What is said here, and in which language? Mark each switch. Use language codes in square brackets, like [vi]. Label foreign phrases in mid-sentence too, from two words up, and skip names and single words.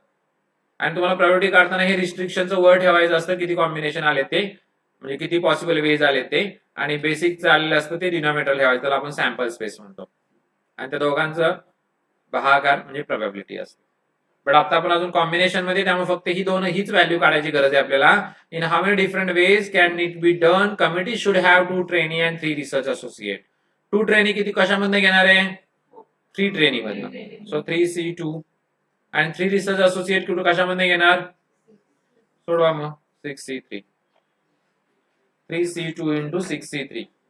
[mr] आणि तुम्हाला प्रोबॅबिलिटी काढताना हे रिस्ट्रिक्शनचं वर ठेवायचं असतं, किती कॉम्बिनेशन आले ते, म्हणजे किती [en] possible ways [mr] आले ते, आणि बेसिक चाललेलं असतं ते डिनॉमिनेटर ठेवायचं, त्याला आपण [en] sample space [mr] म्हणतो. आणि त्या दोघांचं भागाकार म्हणजे प्रोबॅबिलिटी असते. बट आता आपण अजून कॉम्बिनेशन मध्ये, त्यामुळे फक्त हीच व्हॅल्यू काढायची गरज आहे आपल्याला. [en] In how many different ways can it be done, committee should have 2 trainee and 3 research associate. [mr] 2 ट्रेनी किती कशामधनं घेणार आहे? 3 ट्रेनी मधनं. सो 3C2 आणि 3 [en] research associate [mr] कुठं कशामध्ये घेणार? सोडवा मग. [en] 6C3. 3C2 into 6C3.